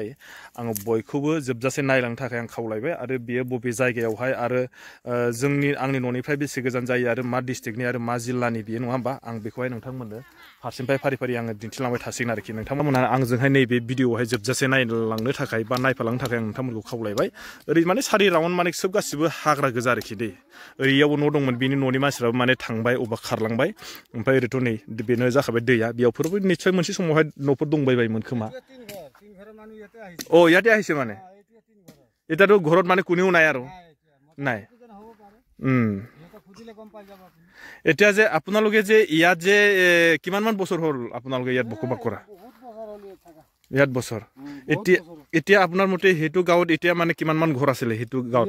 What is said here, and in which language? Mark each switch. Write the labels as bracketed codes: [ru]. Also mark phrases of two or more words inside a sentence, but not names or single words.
[brx] आङो बयखौबो जोबजासे नायलांनो थाखाय आं खावलायबाय आरो बेयो बबे जायगायावहाय आरो आंनि न'निफ्राय बेसे गोजान जायो आरो मा डिस्ट्रिक्टनि आरो मा जिल्लानि बेयो नङा होमबा आं बेखौहाय नोंथांमोननो फारसेनिफ्राय फारि फारि आङो दिन्थिलांबाय थासिगोन आरोखि नोंथांमोना आंजोंहाय नैबे भिडिअआवहाय जोबजासे नायलांनो थाखाय बा नायफालांनो थाखाय आं नोंथांमोनखौ खावलायबाय ओरै माने सारि राउन्ड माने सोब गासिबो हाग्रा गोजा आरोखि दै ओरैयावबो न' दंमोन बेनि न'नि मानसिफ्राबो माने थांबाय अबा खारलांबाय ओमफ्राय ओरैथ' नै बेनो जाखाबाय दैया बेयावफोरबो निस्सय मोनसे समावहाय न'फोर दंबायबायमोन खोमा [as] অ' ইয়াতে আহিছে মানে এতিয়াতো ঘৰত মানে কোনেও নাই আৰু নাই এতিয়া যে আপোনালোকে যে ইয়াত যে কিমানমান বছৰ হ'ল আপোনালোকে ইয়াত বসবাস কৰা ইয়াত বছৰ এতিয়া আপোনাৰ মতে সেইটো গাঁৱত এতিয়া মানে কিমানমান ঘৰ আছিলে সেইটো গাঁৱত